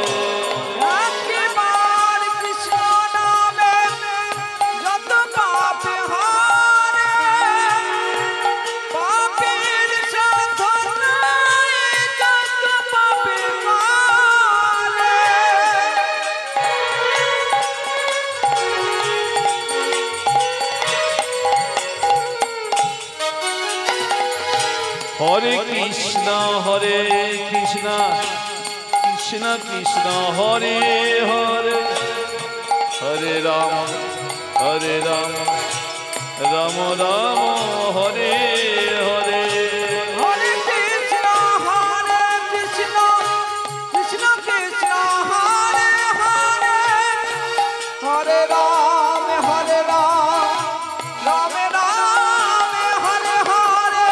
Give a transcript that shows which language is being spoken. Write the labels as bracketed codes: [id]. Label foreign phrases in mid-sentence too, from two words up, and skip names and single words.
[bn] একবার কৃষ্ণ নামে যত পাপ হরে পাপের সাধ্য নাই যত পাপে করে [sa] হরে কৃষ্ণ কৃষ্ণ কৃষ্ণ হরে হরে হরে রাম রাম রাম হরে হরে হরে কৃষ্ণ কৃষ্ণ কৃষ্ণ হরে হরে হরে রাম রাম রাম হরে হরে